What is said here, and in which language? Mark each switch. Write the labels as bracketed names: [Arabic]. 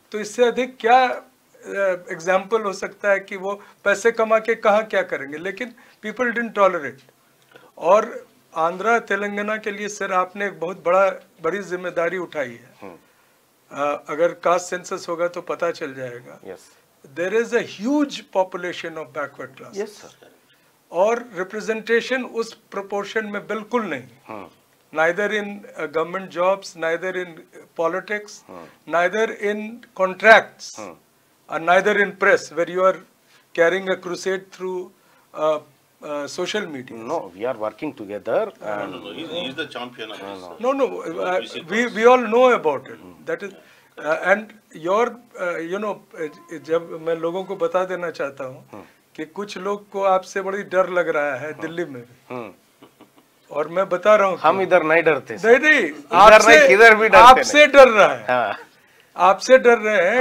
[Hindi] तो इससे अधिक क्या एग्जाम्पल हो सकता है कि वो पैसे कमा के कहाँ क्या करेंगे, लेकिन [English] People didn't tolerate. [Hindi] और आंध्रा तेलंगाना के लिए सर आपने एक बहुत बड़ी जिम्मेदारी उठाई है। अगर कास्ट सेंसस होगा तो पता चल जाएगा। [English] there is a huge population of backward class, [Hindi] और रिप्रेजेंटेशन उस प्रोपोर्शन में बिल्कुल नहीं, [English] neither in government jobs, neither in politics, neither in contracts, and neither in press, where you are carrying a crusade through social media. No, we are working together. No, he's the champion of this. No, we all know about it. That is, and your, you know, [Hindi] जब मैं लोगों को बता देना चाहता हूँ कि कुछ लोग को आपसे बड़ी डर लग रहा है दिल्ली में भी, और मैं बता रहा हूँ हम इधर नहीं डरते। नहीं, इधर भी डरते, आपसे डर रहा है। आपसे डर रहे हैं,